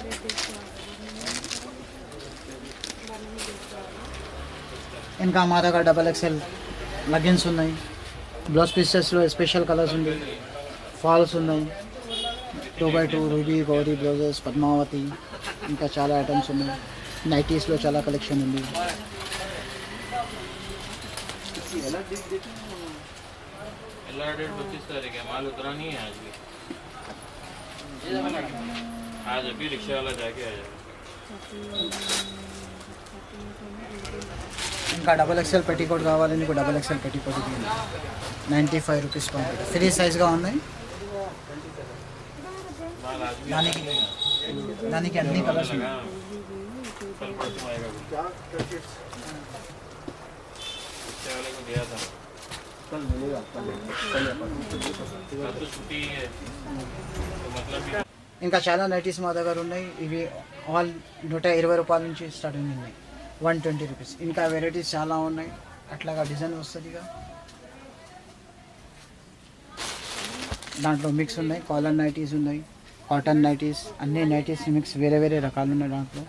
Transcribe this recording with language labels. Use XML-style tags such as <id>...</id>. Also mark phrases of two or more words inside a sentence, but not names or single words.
<te>ఇంకా మా దగ్గర</te> <en>double XL</en> <te>లెగిన్స్ ఉన్నాయి. బ్లౌజ్ పీసెస్లో</te> <en>special colours</en> <te>ఉంది. ఫాల్స్ ఉన్నాయి. 2x2 రూబీ, గౌరీ బ్లౌజెస్, పద్మావతి, ఇంకా చాలా ఐటమ్స్ ఉన్నాయి. నైటీస్లో చాలా కలెక్షన్ ఉంది.</te> <hi>माल उतरा नहीं है आज भी। आज अभी रिक्शा वाला जाके आया।</hi> <te>ఇంకా</te> <en>double XL petticoat</en> <te>కావాలి నీకు.</te> <en>double XL petticoat 95 rupees per meter.</en> <te>ఫ్రీ సైజ్గా ఉన్నాయి. దానికి అన్ని కలర్స్ ఉన్నాయి.</te> <hi>कल परसों आएगा रिक्शा वाले को दिया था। कल तो छुट्टी है तो मतलब</hi> <te>ఇంకా చాలా నైటీస్ మా దగ్గర ఉన్నాయి. ఇవి ఆల్ 120 రూపాయల నుంచి స్టార్టింగ్ ఉన్నాయి. 120 రూపీస్. ఇంకా వెరైటీస్ చాలా ఉన్నాయి. అట్లాగా డిజైన్ వస్తుంది. ఇక దాంట్లో మిక్స్ ఉన్నాయి.</te> <en>collar nighties</en> <te>ఉన్నాయి,</te> <en>cotton nighties,</en> <te>అన్ని</te> <en>nighties mix</en> <te>వేరే వేరే రకాలు ఉన్నాయి దాంట్లో.</te>